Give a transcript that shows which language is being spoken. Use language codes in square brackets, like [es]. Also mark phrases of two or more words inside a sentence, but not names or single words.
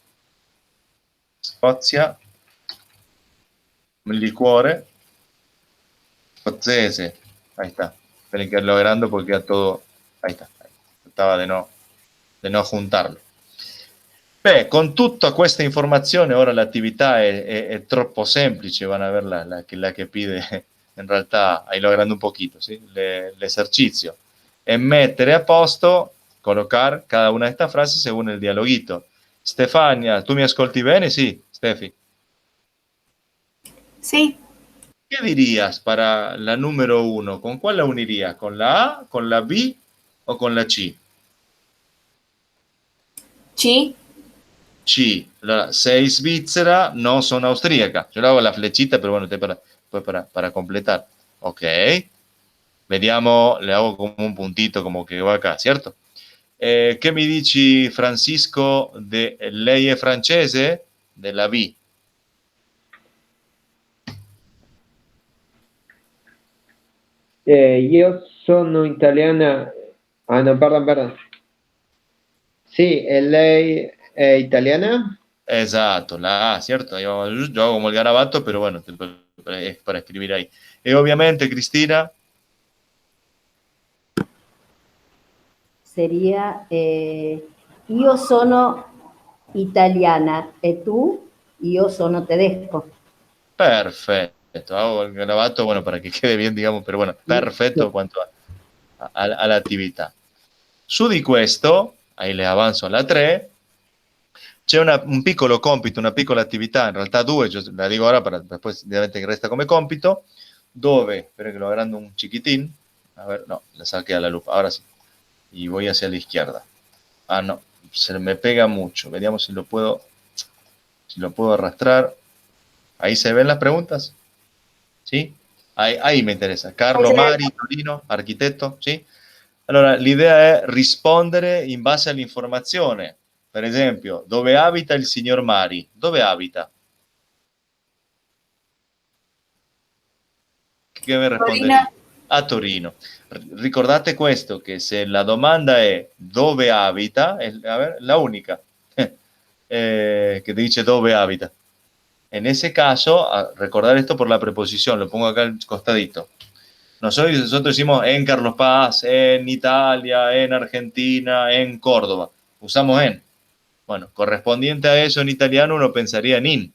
[it] Scozia, un licuore, escocese, [es] ahí está. Tienen que irlo grande porque a todo, ahí está. Trataba de no juntarlo. [it] Beh, con tutta questa informazione ora l'attività è troppo semplice, [es] van a ver la che pide, [it] in realtà, [es] ahí lo agrando un poquito, ¿sí? [it] L'esercizio è mettere a posto, [es] colocar cada una de estas frases según el dialoguito. Stefania, ¿tú [it] me ascolti bene? [es] Sí, Stefi. Sí, ¿Qué dirías para la número 1? ¿Con cuál la unirías? ¿Con la A, con la B o con la C? sí, C. [it] Allora, sei svizzera, no sono austriaca. [es] Yo le hago la flechita, pero bueno, para completar. Ok. Vediamo, le hago como un puntito como que va acá, ¿cierto? [it] Che mi dici, Francisco, de lei è francese? Della B. Io sono italiana. [es] Ah, no, perdón. Sí, [it] lei è italiana. [es] Exacto, la A, ¿cierto? Yo hago como el garabato, pero bueno, es para escribir ahí. Y obviamente, Cristina, Sería, [it] io sono italiana e tu, io sono tedesco. [es] perfecto. Hago el garabato, bueno, para que quede bien, digamos, pero bueno, perfecto en cuanto a la attività. [it] Su di questo, [es] ahí le avanzo [it] alla 3, c'è un piccolo compito, una piccola attività, in realtà due, la dico ora [es] para después [it] ovviamente che resta come compito, dove, [es] espero que lo agrando un chiquitín, a ver, no, le saqué a la lupa, ahora sí, y voy hacia la izquierda. Ah, no, se me pega mucho, veamos si lo puedo arrastrar. Ahí se ven las preguntas, ¿sí? Ahí me interesa. [it] Carlo Mari, Torino, architetto, ¿sí? Allora, l'idea è rispondere in base all'informazione. Per esempio, dove abita il signor Mari? Dove abita? Che mi risponde? A Torino. Ricordate questo, che se la domanda è dove abita, è [es] la única que te dice [it] dove abita. [es] En ese caso, recordar esto por la preposición, lo pongo acá al costadito. Nosotros decimos en Carlos Paz, en Italia, en Argentina, en Córdoba. Usamos en. Bueno, correspondiente a eso en italiano uno pensaría en in.